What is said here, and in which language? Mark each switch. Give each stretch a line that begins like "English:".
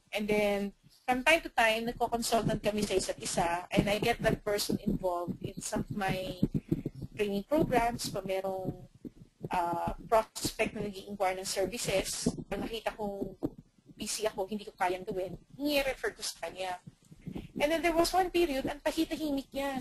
English: And then, from time to time,
Filipino: nagko-consultant kami sa isa't isa
English: and I get that person involved in some of my training programs
Filipino: pa merong prospect na nag-i-inquire ng services. Pag nakita kong busy ako, hindi ko kayang gawin, i-refer ko sa kanya.
English: And then there was one period,
Filipino: ang tahimik niya.